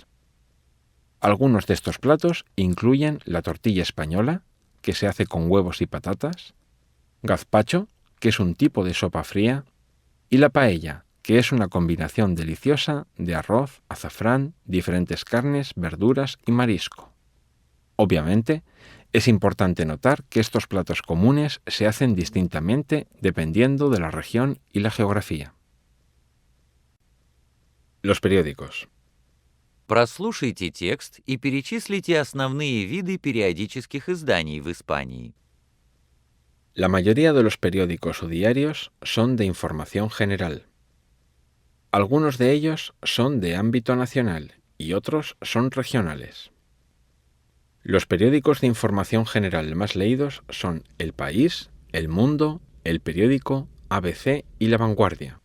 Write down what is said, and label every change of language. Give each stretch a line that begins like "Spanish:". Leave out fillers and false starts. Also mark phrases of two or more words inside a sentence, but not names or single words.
Spanish: Algunos de estos platos incluyen la tortilla española, que se hace con huevos y patatas, gazpacho, que es un tipo de sopa fría, y la paella, que es una combinación deliciosa de arroz, azafrán, diferentes carnes, verduras y marisco. Obviamente, es importante notar que estos platos comunes se hacen distintamente dependiendo de la región y la geografía. Los periódicos.
Russian: Прослушайте текст и перечислите основные виды периодических изданий в Испании.
Spanish: La mayoría de los periódicos o diarios son de información general. Algunos de ellos son de ámbito nacional y otros son regionales. Los periódicos de información general más leídos son El País, El Mundo, El Periódico, ABC y La Vanguardia.